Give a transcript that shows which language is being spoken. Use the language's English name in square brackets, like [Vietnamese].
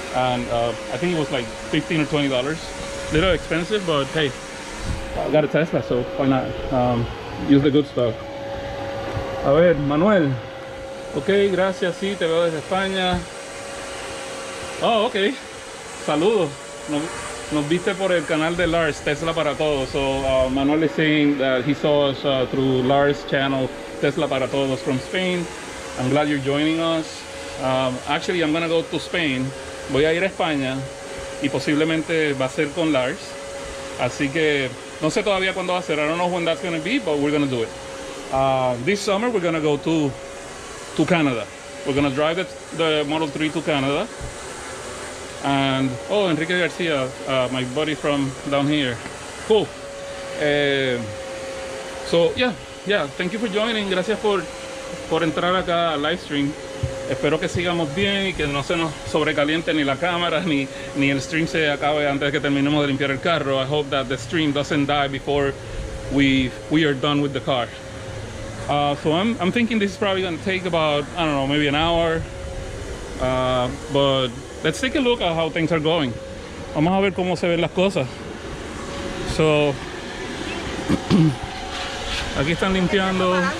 [English] And I think it was like $15 or $20. Little expensive, but hey, I got a Tesla, so why not use the good stuff. [Spanish] A ver, Manuel. Ok, gracias, sí, te veo desde España. Oh, ok. Saludos. Nos viste por el canal de Lars, Tesla para Todos. [English] So Manuel is saying that he saw us through Lars' channel, Tesla para Todos from Spain. I'm glad you're joining us. Actually, I'm gonna go to Spain. [Spanish] Voy a ir a España y posiblemente va a ser con Lars. Así que no sé todavía cuándo va a ser. [English] I don't know when that's gonna be, but we're gonna do it. This summer we're gonna go to Canada. We're gonna drive the Model 3 to Canada. And oh, Enrique Garcia, my buddy from down here. Cool. So yeah, thank you for joining. [Spanish] Gracias por entrar acá al Livestream. Espero que sigamos bien y que no se nos sobrecaliente ni la cámara ni el stream se acabe antes de que terminemos de limpiar el carro. [English] I hope that the stream doesn't die before we are done with the car. So I'm thinking this is probably going to take about, I don't know, maybe an hour. But let's take a look at how things are going. [Spanish] Vamos a ver cómo se ven las cosas. So aquí están limpiando.